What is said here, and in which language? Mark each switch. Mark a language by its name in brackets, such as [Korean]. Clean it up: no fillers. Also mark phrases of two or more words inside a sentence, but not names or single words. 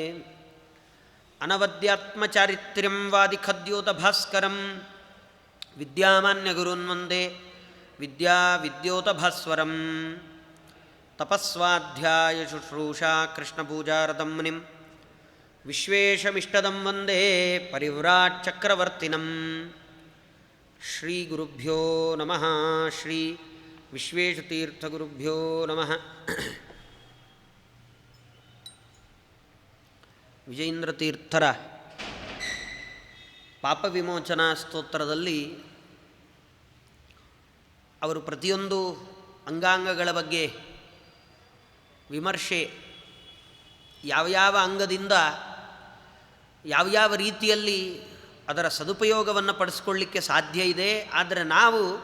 [Sanskrit] ಅನವದ್ಯಾತ್ಮಚಾರಿತ್ರ್ಯಂ ವಾದಿಖದ್ಯೋತಭಾಸ್ಕರಂ ವಿದ್ಯಾಮಾನ್ಯಗುರುನ್ ವಂದೇ ವಿದ್ಯೋತಭಾಸ್ವರಂ. ತಪಸ್ವಾಧ್ಯಾಯ ಶುಶ್ರೂಷಾ ಕೃಷ್ಣಪೂಜಾರತಂ ಮುನಿಂ ವಿಶ್ವೇಶಮಿಷ್ಟದಂ ವಂದೇ ಪರಿವ್ರಾಟ್ ಚಕ್ರವರ್ತಿನಂ. ಶ್ರೀಗುರುಭ್ಯೋ ನಮಃ. ಶ್ರೀ ವಿಶ್ವೇಶತೀರ್ಥಗುರುಭ್ಯೋ ನಮಃ. [Kannada] ವಿಜಯೇಂದ್ರತೀರ್ಥರ ಪಾಪವಿಮೋಚನಾ ಸ್ತೋತ್ರದಲ್ಲಿ ಅವರು ಪ್ರತಿಯೊಂದು ಅಂಗಾಂಗಗಳ ಬಗ್ಗೆ ವಿಮರ್ಶೆ, ಯಾವ್ಯಾವ ಅಂಗದಿಂದ ಯಾವ್ಯಾವ ರೀತಿಯಲ್ಲಿ ಅದರ ಸದುಪಯೋಗವನ್ನು ಪಡಿಸ್ಕೊಳ್ಳಿಕ್ಕೆ ಸಾಧ್ಯ ಇದೆ, ಆದರೆ ನಾವು